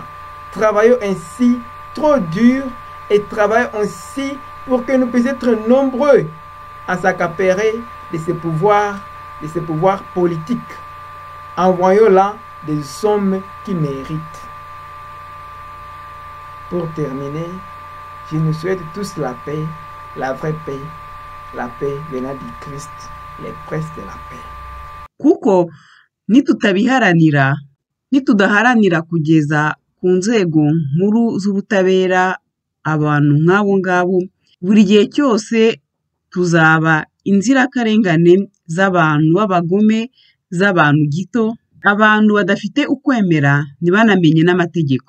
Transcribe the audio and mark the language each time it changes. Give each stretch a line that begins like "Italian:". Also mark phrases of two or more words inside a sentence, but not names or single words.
French: Travaillons ainsi trop dur et travaillons ainsi pour que nous puissions être nombreux à s'accaparer de ces pouvoirs politiques. Envoyons là des hommes qui méritent. Pour terminer, je nous souhaite tous la paix, la vraie paix, la paix venant du Christ, les princes de la paix.
Kinyarwanda: Kuko nitudaharanira kugeza ku nzego nkuru z'ubutabera abantu nk'abo ngabo, buri gihe cyose tuzaba inzirakarengane z'abantu b'abagome, z'abantu gito, abantu badafite ukwemera ntibanamenye n'amategeko.